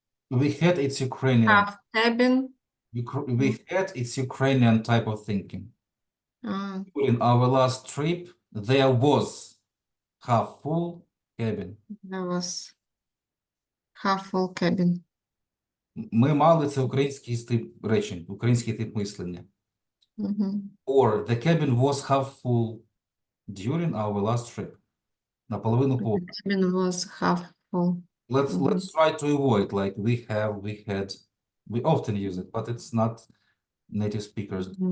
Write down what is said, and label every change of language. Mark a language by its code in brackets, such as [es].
[en] we had its Ukrainian, half cabin. we had its Ukrainian type of thinking. During our last trip, there was half full cabin. There was half full cabin. [uk] Ми мали це український тип речень, український тип мислення. [en] Or the cabin was half full during our last trip. [uk] Наполовину [en] The [uk] повна. [en] cabin was half full. Let's try to avoid like we have, we had. We often use it, but it's not native speakers.